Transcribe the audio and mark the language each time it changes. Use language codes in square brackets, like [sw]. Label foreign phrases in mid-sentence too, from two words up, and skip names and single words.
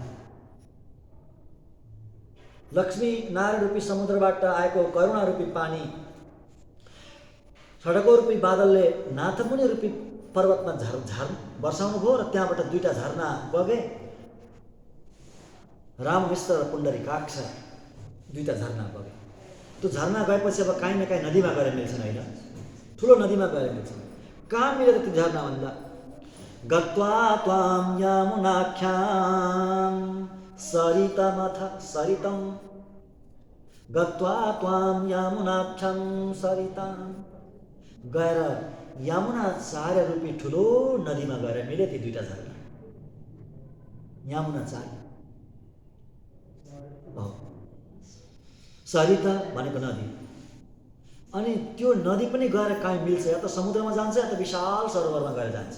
[ne] लक्ष्मी नारायण रूपी समुद्रबाट आएको करुणा रूपी पानी सडको रूपी बादलले नाथमुनि रूपी पर्वतमा वर्षाउनु भयो र त्यहाँबाट दुईटा झरना बगे। राममिश्र र पुण्डरीकाक्ष दुईटा झरना बगे। त्यो झरना गएपछि अब काहीँ न काहीँ नदीमा गएर मिल्छन्, होइन? ठुलो नदीमा गएर मिल्छन्। कहाँ मिलेर त्यो झरना भन्दा? [sa] गत्वा त्वां यामुनाख्यां सरितमथ सरितं, गत्वा त्वां यामुनाख्यां सरितं, [ne] गएर यमुनाचार्य रूपी ठुलो नदीमा गएर मिले ती दुईटा झरना। यमुनाचार्य, सरिता भनेको नदी। अनि त्यो नदी पनि गएर कहीँ मिल्छ, या त समुद्रमा जान्छ या त विशाल सरोवरमा गएर जान्छ।